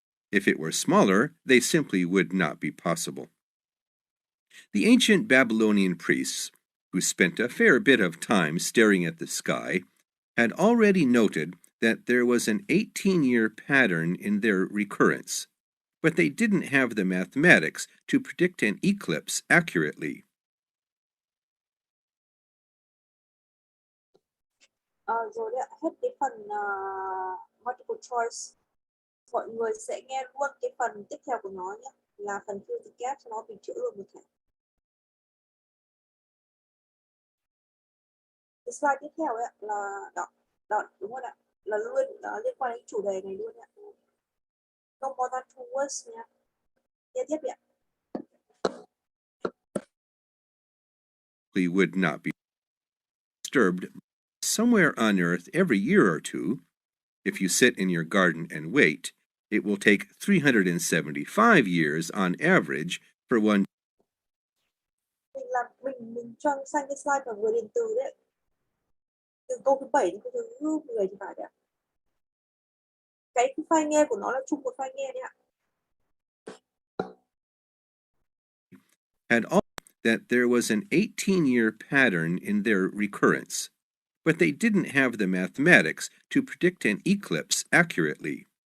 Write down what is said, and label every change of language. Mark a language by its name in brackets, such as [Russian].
[English] If it were smaller, they simply would not be possible. The ancient Babylonian priests, who spent a fair bit of time staring at the sky, had already noted that there was an 18-year pattern in their recurrence, but they didn't have the mathematics to predict an eclipse accurately. [Vietnamese] Rồi đã hết cái phần multiple choice. mọi người sẽ nghe luôn cái phần tiếp theo của nó nhé, là phần [English] fill the gap, [Vietnamese] cho nó mình chữa luôn một thể. Cái slide tiếp theo ấy là đó đúng rồi ạ, là luôn liên quan đến chủ đề này luôn ạ. [English] No more than 2 words nha. [Vietnamese] Nghe tiếp ạ. [English] We would not be disturbed somewhere on Earth every year or two. If you sit in your garden and wait, it will take 375 years on average for one. [Vietnamese] Mình cho sang cái slide mà vừa điền từ đấy. Từ câu thứ 7 đến câu thứ 10 thì phải đấy ạ. Cái file nghe của nó là chung một file nghe đấy ạ. [English] Had all that there was an 18-year pattern in their recurrence, but they didn't have the mathematics to predict an eclipse accurately.